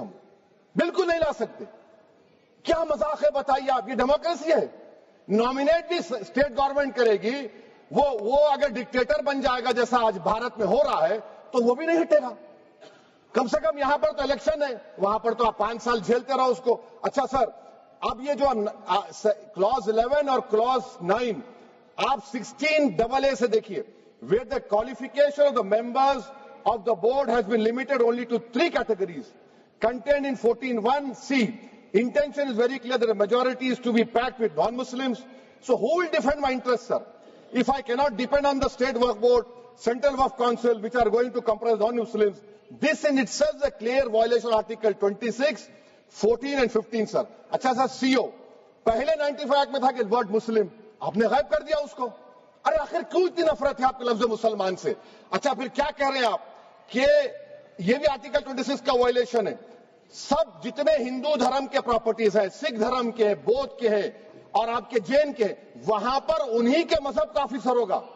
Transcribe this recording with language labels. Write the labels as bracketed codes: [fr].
[ur] ہم بالکل نہیں لا سکتے. کیا مذاق ہے بتائیے آپ؟ یہ ڈیموکریسی ہے. نامینیٹ بھی اسٹیٹ گورنمنٹ کرے گی. وہ اگر ڈکٹیٹر بن جائے گا جیسا آج بھارت میں ہو رہا ہے تو وہ بھی نہیں ہٹے گا. کم سے کم یہاں پر تو الیکشن ہے، وہاں پر تو آپ 5 سال جھیلتے رہو اس کو. اچھا سر اب یہ جو کلوز 11 اور کلوز 9 آپ 16AA سے دیکھیے، [en] where the qualification of the members of the board has been limited only to 3 categories contained in 14(1)(c). Intention is very clear that the majority is to be packed with non-Muslims. So who will defend my interests, sir? If I cannot depend on the state work board, central work council, which are going to comprise non-Muslims, this in itself is a clear violation of Article 26. 14 and 15 sir. [ur] اچھا سر CO پہلے 95 act میں تھا کہ word مسلم، آپ نے غائب کر دیا اس کو. ارے آخر کیوں اتنی نفرت ہے آپ کے لفظ مسلمان سے؟ اچھا پھر کیا کہہ رہے ہیں آپ کہ یہ بھی آرٹیکل 26 کا وائلیشن ہے. سب جتنے ہندو دھرم کے پراپرٹیز ہیں، سکھ دھرم کے، بودھ کے ہیں اور آپ کے جین کے، وہاں پر انہی کے مذہب کا آفیسر ہوگا.